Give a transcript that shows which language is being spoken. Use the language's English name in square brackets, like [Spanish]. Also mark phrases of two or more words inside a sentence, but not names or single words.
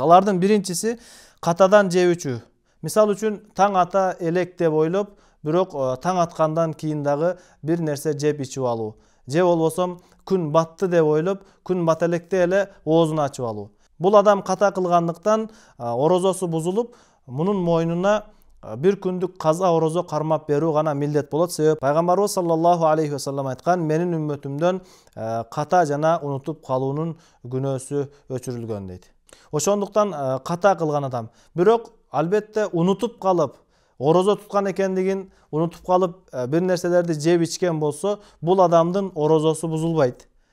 [Kyrgyz] Алардын биринчиси катадан жебүүчү. Мисал үчүн таң ата элек деп ойлоп, бирок таң аткандан кийин дагы бир нерсе жеп ичип алуу. Же болбосо күн батты деп ойлоп, күн бата электе эле оозун ачып алуу. Бул адам ката кылгандыктан орозосу бузулуп, мунун мойнуна бир күндүк каза орозо кармап берүү гана милдет болот. Себеби пайгамбарыбыз [Arabic] صلى الله عليه وسلم [Kyrgyz] айткан: "Менин үммөтүмдөн ката жана унутуп калуунун күнөөсү өчүрүлгөн" дейт. Ошондуктан ката кылган адам, бирок албетте унутуп калып, орозо туткан экендигин унутуп калып бир нерселерди жеп ичкен болсо, бул адамдын орозосу бузулбайт.